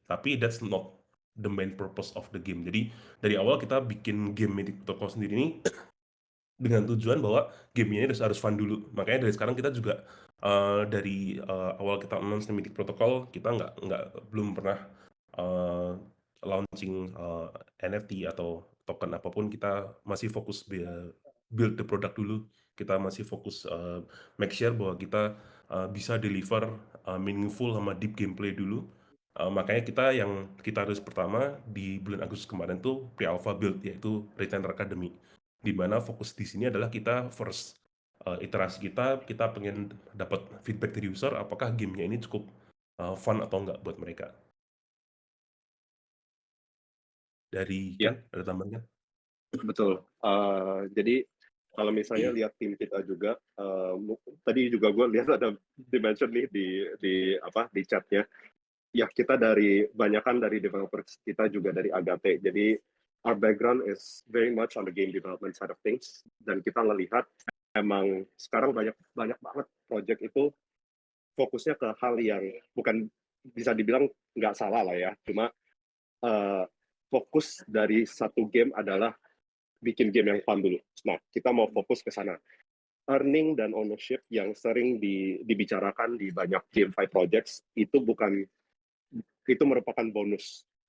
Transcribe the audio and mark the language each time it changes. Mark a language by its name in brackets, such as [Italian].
[English] Tapi that's not the main purpose of the game. [Indonesian] Jadi dari awal kita bikin game Mythic Protocol sendiri ini dengan tujuan bahwa gamenya harus fun dulu. Makanya dari sekarang kita juga dari awal kita announce Mythic Protocol, kita belum pernah launching NFT atau token apapun. Kita masih fokus [English] build the product [Indonesian] dulu. Kita masih fokus [English] make sure [Indonesian] bahwa kita bisa deliver meaningful sama deep gameplay dulu. Makanya kita harus pertama di bulan Agustus kemarin tuh pre-alpha build, yaitu Retainer Academy, di mana fokus di sini adalah kita first iterasi kita pengen dapat feedback dari user apakah gamenya ini cukup fun atau enggak buat mereka. Dari Ya. Ken, ada tambahan kan? Betul. Jadi kalau misalnya lihat tim kita juga, tadi juga gue lihat ada dimension nih di chatnya. Ya kita banyakan dari developers kita juga dari Agate. [English] Jadi our background is very much on the game development side of things. [Indonesian] Dan kita ngelihat emang sekarang banyak banget project itu fokusnya ke hal yang bukan bisa dibilang nggak salah lah ya. Cuma fokus dari satu game adalah bikin game yang fun dulu. Nah, kita mau fokus ke sana. Earning dan ownership yang sering dibicarakan di banyak GameFi projects itu merupakan bonus.